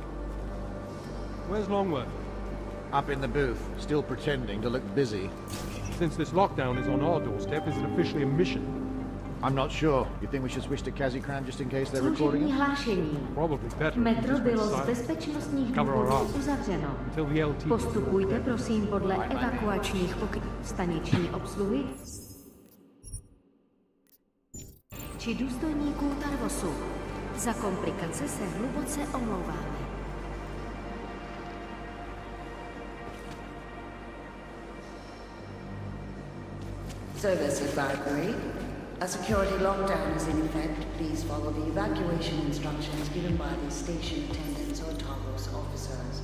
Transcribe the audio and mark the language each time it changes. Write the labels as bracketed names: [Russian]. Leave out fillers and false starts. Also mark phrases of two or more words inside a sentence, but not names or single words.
[English] Where's Longworth? Up in the booth, still pretending to look busy. Since this lockdown is on our doorstep, is it officially a mission? I'm not sure. You think we should switch to Kazikram just in case they're recording [Czech] Služební [English] us? [Czech] hlášení. [English] Probably better if we [Czech] Metro [English] just went [Czech] bylo z [English] silent [Czech] bezpečnostních [English] Cover our [Czech] důvodů [English] arms. [Czech] uzavřeno. [English] until the LT... [Czech] Postupujte prosím podle evakuačních pokynů staniční obsluhy či důstojníků Tarvosu. Za komplikace se hluboce omlouváme. [English] Service advisory. A security lockdown is in effect. Please follow the evacuation instructions given by the station attendants or Talos officers.